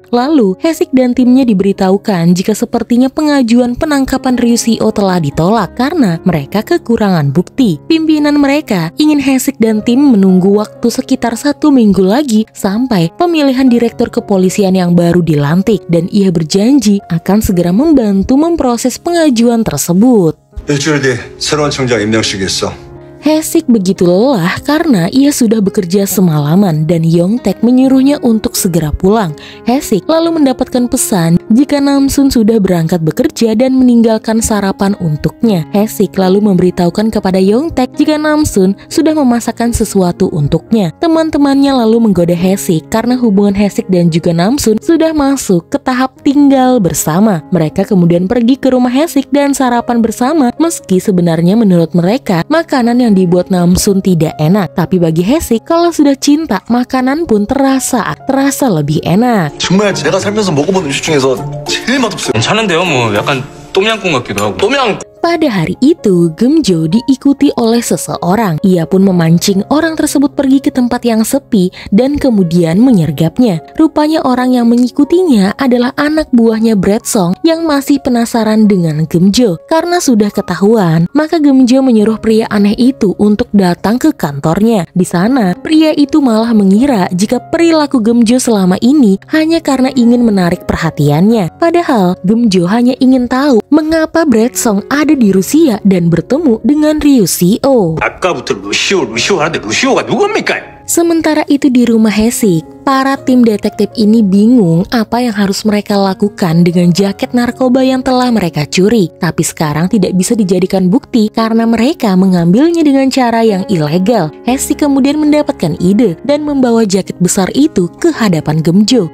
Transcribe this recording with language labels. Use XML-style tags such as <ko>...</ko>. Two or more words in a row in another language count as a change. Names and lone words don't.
<id>Lalu Hesik dan timnya diberitahukan jika sepertinya pengajuan penangkapan Ryu Seo telah ditolak karena mereka kekurangan bukti. Pimpinan mereka ingin Hesik dan tim menunggu waktu sekitar 1 minggu lagi sampai pemilihan direktur kepolisian yang baru dilantik dan ia berjanji akan segera membantu memproses pengajuan tersebut.</id> <ko>일주일 뒤 새로운 청장 임명식이 있어.</ko> <id>Hesik begitu lelah karena ia sudah bekerja semalaman dan Yongtaek menyuruhnya untuk segera pulang. Hesik lalu mendapatkan pesan jika Namsun sudah berangkat bekerja dan meninggalkan sarapan untuknya. Hesik lalu memberitahukan kepada Yongtaek jika Namsun sudah memasakkan sesuatu untuknya. Teman-temannya lalu menggoda Hesik karena hubungan Hesik dan juga Namsun sudah masuk ke tahap tinggal bersama. Mereka kemudian pergi ke rumah Hesik dan sarapan bersama meski sebenarnya menurut mereka makanan yang dibuat Namsun tidak enak. Tapi bagi Hesik, kalau sudah cinta, makanan pun terasa lebih enak.</id> <ko>정말 제가 살면서 먹어본 음식 중에서 제일 맛없어요. 괜찮은데요? 뭐 약간 똠양꿍 같기도 하고. 똠양.</ko> <id>Pada hari itu, Gemjo diikuti oleh seseorang. Ia pun memancing orang tersebut pergi ke tempat yang sepi dan kemudian menyergapnya. Rupanya orang yang mengikutinya adalah anak buahnya Brad Song yang masih penasaran dengan Gemjo. Karena sudah ketahuan, maka Gemjo menyuruh pria aneh itu untuk datang ke kantornya. Di sana, pria itu malah mengira jika perilaku Gemjo selama ini hanya karena ingin menarik perhatiannya. Padahal, Gemjo hanya ingin tahu mengapa Brad Song ada di Rusia dan bertemu dengan Ryu Seo.</id> <ko>아까부터 루시오 하는데 루시오가 누굽니까?</ko> <id>Sementara itu di rumah Hesik, para tim detektif ini bingung apa yang harus mereka lakukan dengan jaket narkoba yang telah mereka curi. Tapi sekarang tidak bisa dijadikan bukti karena mereka mengambilnya dengan cara yang ilegal. Hesik kemudian mendapatkan ide dan membawa jaket besar itu ke hadapan Gemjo.</id>